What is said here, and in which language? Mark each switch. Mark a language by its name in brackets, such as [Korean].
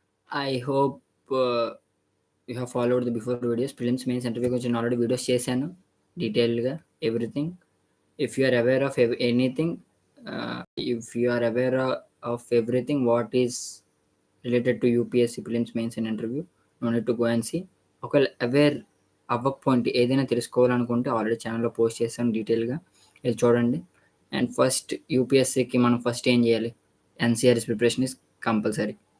[English] I hope you have followed the before videos. [Telugu] Prelims mains interview గురించి నేను already videos చేశాను డీటెయిల్గా everything. [English] If you are aware of anything, if you are aware of everything what is related to UPSC prelims mains and interview, no need to go and see. [Telugu] ఒకవేళ aware అవ్వకపోయింట్ ఏదైనా తెలుసుకోవాలనుకుంటే already ఛానల్లో post చేశాను డీటెయిల్గా, ఇది చూడండి. And first యూపీఎస్సీకి మనం first ఏం చేయాలి? [English] NCERTs preparation is compulsory.